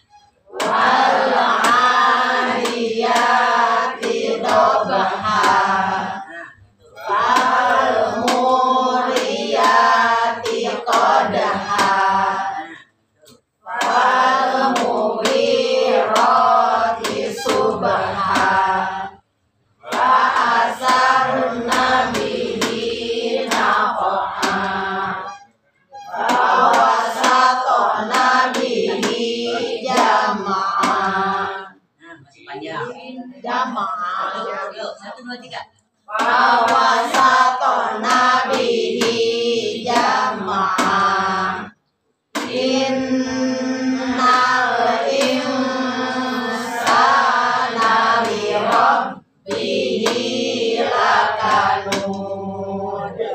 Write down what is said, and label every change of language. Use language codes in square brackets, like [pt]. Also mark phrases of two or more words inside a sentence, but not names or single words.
[ar] والعاديات ضبحا فالموريات قدحا فالمغيرات صبحا فأثرن به نقعا فوسطن به جمعا. [id] Masih panjang. [ar] Jam'a. [id] Yuk, 1, 2, 3. [ar] فوسطن به جمعا. إن الإنسان لربه لكنود.